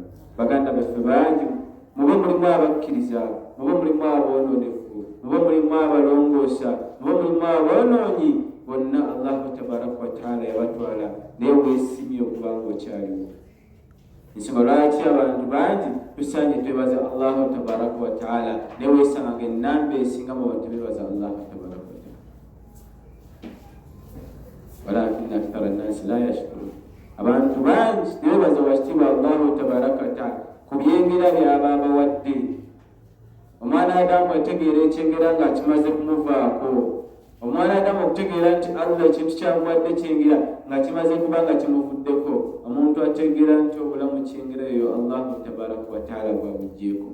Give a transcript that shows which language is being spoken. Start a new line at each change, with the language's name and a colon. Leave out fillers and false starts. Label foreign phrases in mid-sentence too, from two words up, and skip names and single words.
Ganda: Baganda baffe bangi mube mulimu abakkiriza, mube mulimu aboononefu, mube mulimu abalongoosa, mube mulimu aboonoonyi, bonna
Arabic: الله تبارك وتعالى
Ganda: yabatwala naye weesimye okubanga okyaliwo. Ensonga lwaki abantu bangi tusaanye twebaza
Arabic: الله تبارك وتعالى
Ganda: naye weesanga ng'ennamba esinga mu bantu bebaza
Arabic: الله تبارك وتعالى. ولكن أكثر الناس لا يشكرون.
Ganda: abantu bangi tebebaza wakitiibwa
Arabic: الله تبارك وتعالى
Ganda: ku byengera by'aba bawadde. omwana Adamu ategeera ekyengera nga kimaze kumuvaako, omwana Adamu okutegeera nti Allah ekintu kyamuwadde kyengera nga kimaze kuba nga kimuvuddeko, omuntu ategeera nti obulamu kyengera eyo
Arabic: الله تبارك وتعالى
Ganda: bwabuggyeko.